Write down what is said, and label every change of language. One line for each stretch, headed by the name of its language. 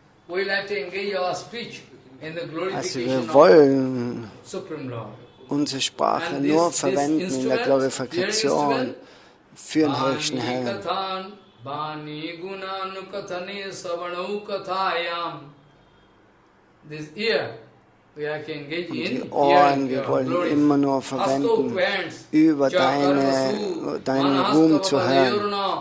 English: We like to engage our speech in the glorification of Supreme Lord.
German: Unsere Sprache nur verwenden in der Glorifikation für den Höchsten Herrn.
Sanskrit: Vani Gunanukatane Savanau Kathayam.
English: This ear, we are engaged in.
German: Die Ohren, wir wollen immer nur verwenden, über deinen Ruhm zu hören.